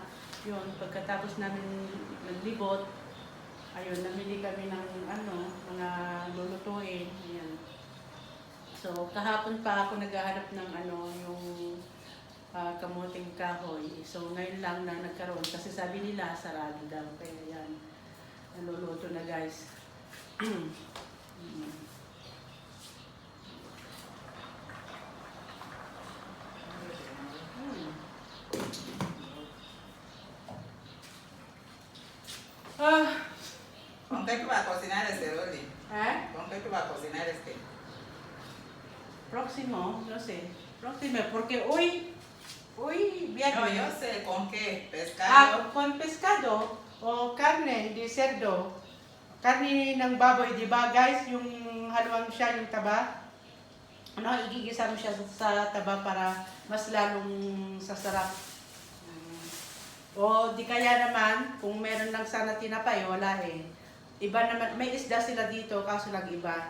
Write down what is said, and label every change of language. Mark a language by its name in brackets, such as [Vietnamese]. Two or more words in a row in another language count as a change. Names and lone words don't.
[Filipino] Yun, pagkatapos namin naglibot, ayun, namili kami ng ano, mga lulutuin. Ayan. So, kahapon pa ako naghahanap ng ano, yung kamuting kahoy. So, ngayon lang na nagkaroon kasi sabi nila sarado daw. Kaya yan, naluluto na guys. [Spanish] ¿Con qué tú vas a cocinar este, Rolly? ¿Con qué tú vas a cocinar este? Próximo, no sé. Próximo, porque hoy No, viernes. yo sé con qué. Pescado. Con pescado o carne de cerdo. [Filipino] Karne ng baboy, di ba guys? Yung haluan siya, yung taba. Ano, igigisa mo siya sa taba para mas lalong sasarap. O di kaya naman, kung meron lang sana tinapay, wala eh. Iba naman, may isda sila dito, kaso lang iba.